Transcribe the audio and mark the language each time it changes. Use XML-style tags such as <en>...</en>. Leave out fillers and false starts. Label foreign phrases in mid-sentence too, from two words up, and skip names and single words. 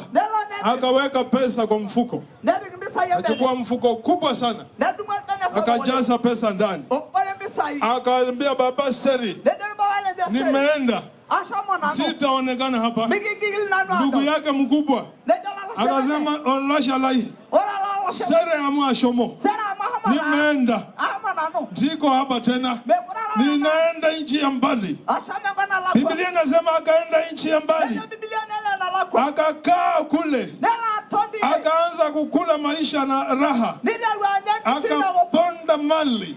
<sw>Akaweka pesa kwa mfuko. Akachukua mfuko kubwa sana, akajaza pesa ndani. Akaambia baba, seri, nimeenda, sitaonekana hapa. Ndugu yake mkubwa akasema,</sw> <mas>olasha lai, seri amua shomo,</mas> <sw>nimeenda, siko hapa tena, ninaenda nchi ya mbali. Biblia inasema akaenda nchi ya mbali, akakaa kule, akaanza kukula maisha na raha, akaponda mali.</sw>